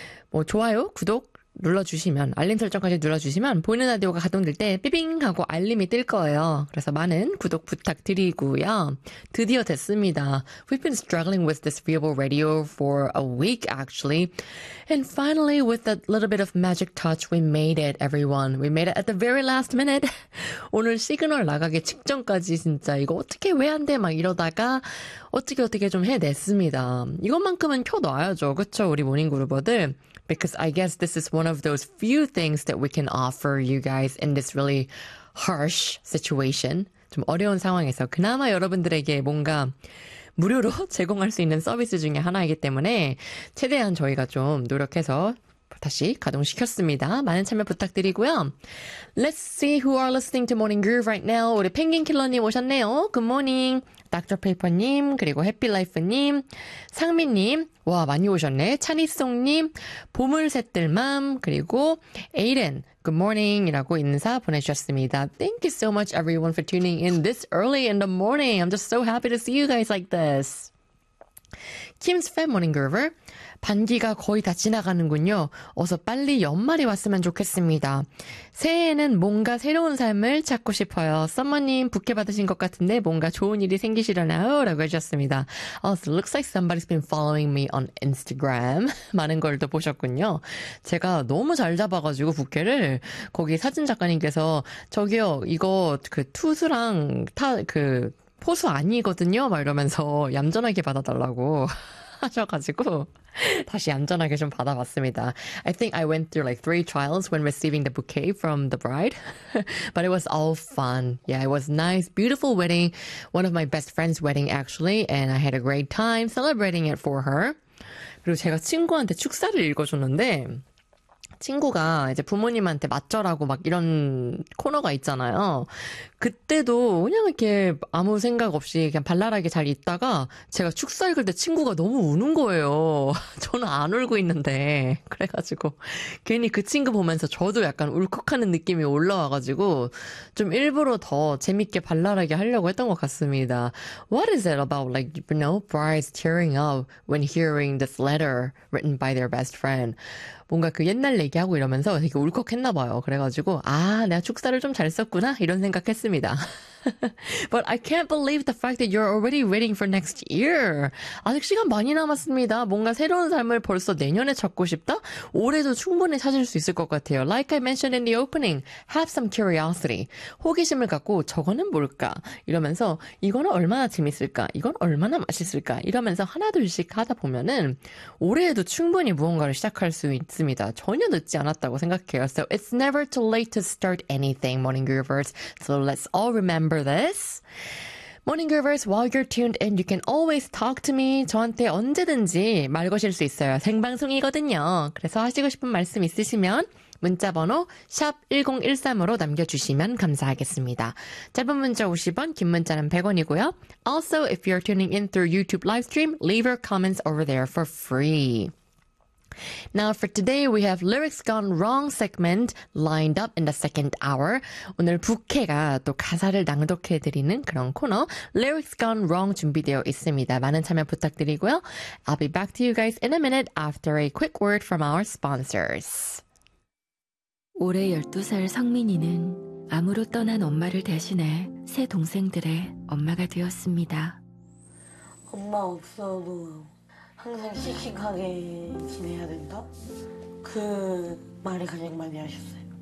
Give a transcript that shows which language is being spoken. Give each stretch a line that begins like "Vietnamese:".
Korean: 뭐 좋아요, 구독 눌러주시면 알림 설정까지 눌러주시면 보이는 라디오가 가동될 때 삐빙 하고 알림이 뜰 거예요. 그래서 많은 구독 부탁드리고요. 드디어 됐습니다.
English: We've been struggling with this viewable radio for a week actually. And finally with a little bit of magic touch we made it everyone. We made it at the very last minute.
Korean: 오늘 시그널 나가기 직전까지 진짜 이거 어떻게 왜 안 돼 막 이러다가 어떻게 좀 해냈습니다. 이것만큼은 켜놔야죠. 그쵸 우리 모닝그루버들.
English: Because I guess this is one of those few things that we can offer you guys in this really harsh situation.
Korean: 좀 어려운 상황에서 그나마 여러분들에게 뭔가 무료로 제공할 수 있는 서비스 중에 하나이기 때문에 최대한 저희가 좀 노력해서 다시 가동시켰습니다. 많은 참여 부탁드리고요.
English: Let's see who are listening to Morning Groove right now.
Korean: 우리 펭귄킬러님 오셨네요.
English: Good morning.
Korean: 닥터페이퍼님, 그리고 해피라이프님, 상미님, 와 많이 오셨네. 찬이송님, 보물새들맘, 그리고 에이렌,
English: good morning
Korean: 이라고 인사 보내주셨습니다.
English: Thank you so much everyone for tuning in this early in the morning. I'm just so happy to see you guys like this. Kim's Fan Morning Groover.
Korean: 반기가 거의 다 지나가는군요. 어서 빨리 연말이 왔으면 좋겠습니다. 새해에는 뭔가 새로운 삶을 찾고 싶어요. 썸머님 부케 받으신 것 같은데 뭔가 좋은 일이 생기시려나요? 라고 해주셨습니다.
English: Oh, so looks like somebody's been following me on Instagram.
Korean: 많은 걸 또 보셨군요. 제가 너무 잘 잡아가지고 부케를 거기 사진 작가님께서 저기요 이거 그 투수랑 타 그 포수 아니거든요? 막 이러면서 얌전하게 받아달라고 하셔가지고 다시 안전하게 좀 받아봤습니다.
English: I think I went through like 3 trials when receiving the bouquet from the bride. But it was all fun. Yeah, it was nice, beautiful wedding. One of my best friend's wedding actually. And I had a great time celebrating it for her.
Korean: 그리고 제가 친구한테 축사를 읽어줬는데 친구가 이제 부모님한테 맞절하고 막 이런 코너가 있잖아요. 그때도 그냥 이렇게 아무 생각 없이 그냥 발랄하게 잘 있다가 제가 축사 읽을 때 친구가 너무 우는 거예요. 저는 안 울고 있는데. 그래가지고 괜히 그 친구 보면서 저도 약간 울컥하는 느낌이 올라와가지고 좀 일부러 더 재밌게 발랄하게 하려고 했던 것 같습니다.
English: What is it about like, you know, brides tearing up when hearing this letter written by their best friend?
Korean: 뭔가 그 옛날 얘기하고 이러면서 되게 울컥했나 봐요. 그래가지고 아 내가 축사를 좀 잘 썼구나 이런 생각했습니다.
English: But I can't believe the fact that you're already waiting for next year.
Korean: 아직 시간 많이 남았습니다. 뭔가 새로운 삶을 벌써 내년에 찾고 싶다? 올해도 충분히 찾을 수 있을 것 같아요.
English: Like I mentioned in the opening, have some curiosity.
Korean: 호기심을 갖고 저거는 뭘까? 이러면서 이거는 얼마나 재밌을까? 이건 얼마나 맛있을까? 이러면서 하나 둘씩 하다 보면은 올해에도 충분히 무언가를 시작할 수 있습니다. 전혀 늦지 않았다고 생각해요.
English: So it's never too late to start anything, Morning Groovers. So let's all remember this. Morning Groovers, while you're tuned in, you can always talk to me.
Korean: 저한테 언제든지 말 거실 수 있어요. 생방송이거든요. 그래서 하시고 싶은 말씀 있으시면 문자번호 샵 1013으로 남겨주시면 감사하겠습니다. 짧은 문자 50원, 긴 문자는 100원이고요.
English: Also, if you're tuning in through YouTube live stream, leave your comments over there for free. Now for today, we have Lyrics Gone Wrong segment lined up in the second hour.
Korean: 오늘 부캐가 또 가사를 낭독해드리는 그런 코너 Lyrics Gone Wrong 준비되어 있습니다. 많은 참여 부탁드리고요.
English: I'll be back to you guys in a minute after a quick word from our sponsors.
Korean: 올해 12살 성민이는 암으로 떠난 엄마를 대신해 새 동생들의 엄마가 되었습니다. 엄마 없어도 항상 씩씩하게 지내야 된다? 그 말을 가장 많이 하셨어요.